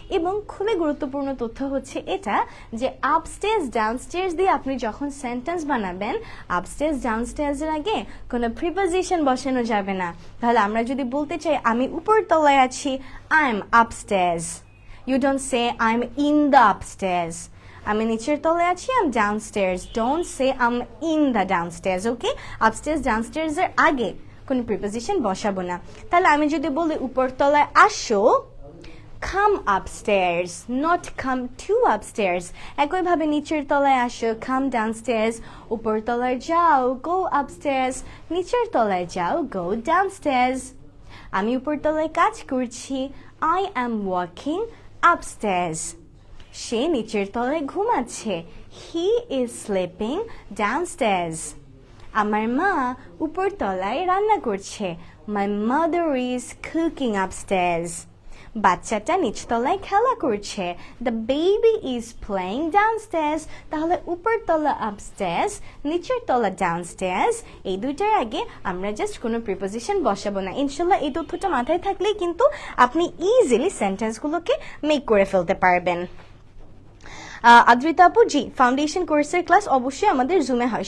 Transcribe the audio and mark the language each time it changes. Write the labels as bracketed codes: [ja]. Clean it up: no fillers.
[bn] এবং খুবই গুরুত্বপূর্ণ তথ্য হচ্ছে এটা যে আপস্টেয়ার্স ডাউনস্টেয়ার্স দিয়ে আপনি যখন সেন্টেন্স বানাবেন, আপস্টেয়ার্স ডাউনস্টেয়ার্স এর আগে কোনো প্রিপোজিশন বসানো যাবে না। [en] তাহলে আমরা যদি বলতে চাই আমি উপরতলায় আছি, I am upstairs, you don't say I'm in the upstairs. [bn] আমি নিচের তলায় আছি, I'm downstairs. [en] Don't say I'm in the downstairs, okay? [bn] Upstairs, downstairs এর আগে কোনো প্রিপোজিশন বসাবো না। [en] তাহলে আমি যদি বলি উপরতলায় আসো, come upstairs, not come to upstairs. [bn] একইভাবে নিচের তলায় আসো, come downstairs. উপর তলায় যাও, go upstairs. নিচের তলায় যাও, go downstairs. আমি উপর তলায় কাজ করছি, I am working upstairs. সে নিচের তলায় ঘুমাচ্ছে, he is sleeping downstairs. আমার মা উপর তলায় রান্না করছে, my mother is cooking upstairs. [en] বাচ্চাটা নিচতলায় খেলা করছে, the baby is playing downstairs. [bn] তাহলে উপরতলা upstairs, নিচের তলা downstairs, এই দুইটার আগে আমরা জাস্ট কোনো প্রিপোজিশন বসাবো না। ইনশাল্লাহ এই তথ্যটা মাথায় থাকলেই কিন্তু আপনি ইজিলি সেন্টেন্সগুলোকে মেক করে ফেলতে পারবেন। আদ্রিতা আপু, জি ফাউন্ডেশন কোর্সের ক্লাস অবশ্যই আমাদের জুমে হয়।